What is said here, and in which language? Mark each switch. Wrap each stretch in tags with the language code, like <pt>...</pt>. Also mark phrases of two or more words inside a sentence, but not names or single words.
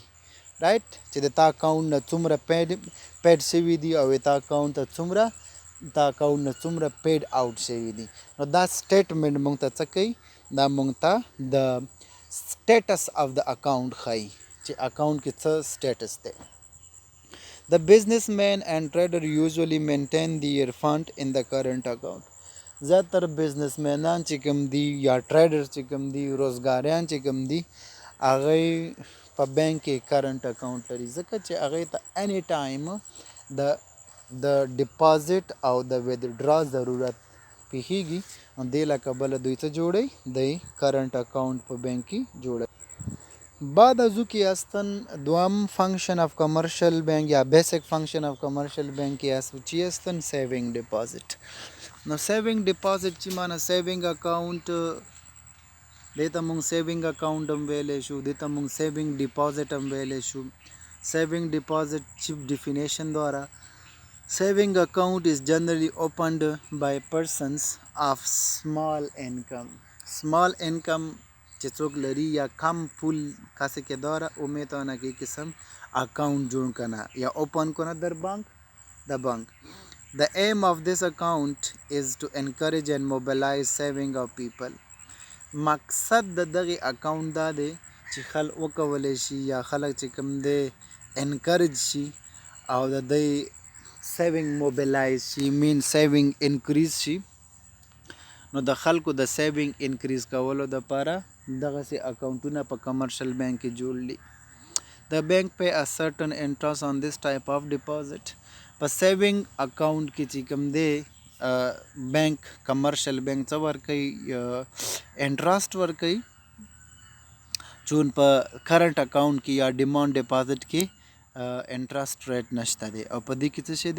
<ps>رایټ چې د تا اکاؤنٹ نه څومره پیډ شوي دي او تا اکاؤنٹ نه څومره</ps> <en>paid out</en> <ps>شوي دي. نو دا سټیټمنټ موږ ته څه کوي؟ دا موږ ته د</ps> <en>status of</en> <ps>د اکاؤنٹ ښایي چې اکاؤنٹ کې څه سټیټس دی.</ps> <en>The businessman and trader usually maintain their fund in the current account.</en> <ps>زیاتر بزنسمینان چې کوم دي یا ټریډر چې کوم دي روزګاریان چې کوم دي هغه په بینک کې</ps> <en>current account</en> <ps>لري ځکه چې هغې ته</ps> <en>any time</en> <ps>د ډپازټ او د ویدډرا ضرورت پیښیږي. نو دې له کبله دوی څه جوړوي؟ دوی</ps> <en>current account</en> <ps>په بینک کې جوړوي.</ps> <fa>بعد از او که هستن دوام</fa> <en>function of commercial bank</en> <fa>یا</fa> <en>basic function of commercial bank</en> <fa>چی هستن؟</fa> <en>saving deposit.</en> <ps>نو</ps> <en>saving deposit</en> <ps>چې معنی</ps> <en>saving account</en> <ps>دې ته موږ</ps> <en>saving account</en> <ps>هم ویلی شو، دې ته موږ</ps> <en>saving deposit</en> <ps>هم ویلی شو.</ps> <en>saving deposit چیپ ډیفینیشن دواره saving account is generally opened by persons of small income. small income</en> <ps>چې څوک لري یا</ps> <fa>کم پول کسی که داره او میتونه که قسم اکاؤنٹ جوړ کنه یا اوپن کنه در بانک.</fa> <en>The aim of this account is to encourage and mobilize saving of people.</en> <ps>مقصد د دغه اکاؤنٹ دا دی چې خلک وکولی شي یا خلک چې کوم دی انکرج شي او د دوی</ps> <en>saving mobilize</en> <ps>شي</ps> <en>main saving increase</en> <ps>شي. نو د خلکو د</ps> <en>saving increase</en> <ps>کولو دپاره دغسې اکاؤنټونه په</ps> <en>commercial bank</en> <ps>کې جوړ دي.</ps> <en>The bank pay a certain interest on this type of deposit.</en> <ps>په</ps> <en>saving account</en> <ps>کې چې کوم دی</ps> <en>bank commercial bank</en> <ps>څه ورکوي؟ انټرسټ ورکوي. چون په</ps> <en>current account</en> <ps>کې یا</ps> <en>demand deposit</en> <ps>کې</ps> <en>interest rate</en> <ps>نشته دی او په دې کې څه شی دی؟</ps>